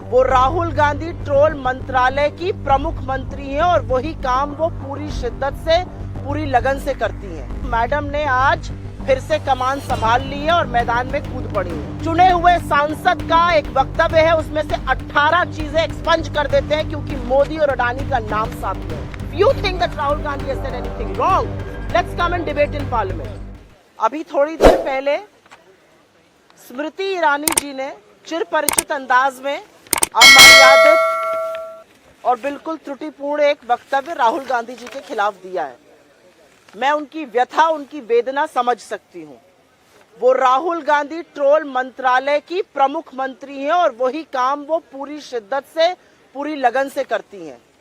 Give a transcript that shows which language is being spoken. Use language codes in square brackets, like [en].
[hi] वो राहुल गांधी ट्रोल मंत्रालय की प्रमुख मंत्री हैं और वही काम वो पूरी शिद्दत से, पूरी लगन से करती हैं। मैडम ने आज फिर से कमान संभाल ली है और मैदान में कूद पड़ी है। चुने हुए सांसद का एक वक्तव्य है, उसमें से 18 चीजें एक्सपंज कर देते हैं क्योंकि मोदी और अडानी का नाम साथ में है। [en] You think that Rahul Gandhi has said anything wrong? Let's come and debate in Parliament. [hi] अभी थोड़ी देर पहले स्मृति ईरानी जी ने चिरपरिचित अंदाज में अमर्यादित और बिल्कुल त्रुटिपूर्ण एक वक्तव्य राहुल गांधी जी के खिलाफ दिया है। मैं उनकी व्यथा, उनकी वेदना समझ सकती हूँ। वो राहुल गांधी ट्रोल मंत्रालय की प्रमुख मंत्री हैं और वही काम वो पूरी शिद्दत से, पूरी लगन से करती हैं।